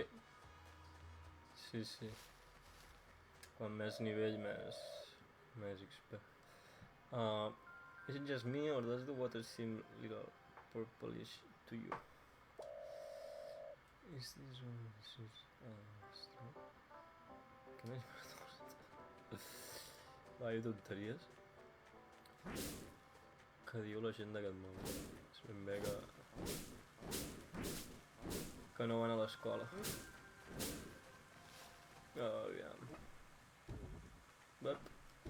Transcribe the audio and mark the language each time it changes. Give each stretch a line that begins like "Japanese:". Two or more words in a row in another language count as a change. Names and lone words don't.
Catalan: Sí, sí. Quan més nivell, més XP.
English: Is it just me or does the water seem little purplish to you? Is this one...
Catalan: Què més m'ha Vaya tonteries. Què diu la gent d'aquest món? És ben bé que no van a l'escola. Aviam. Lep.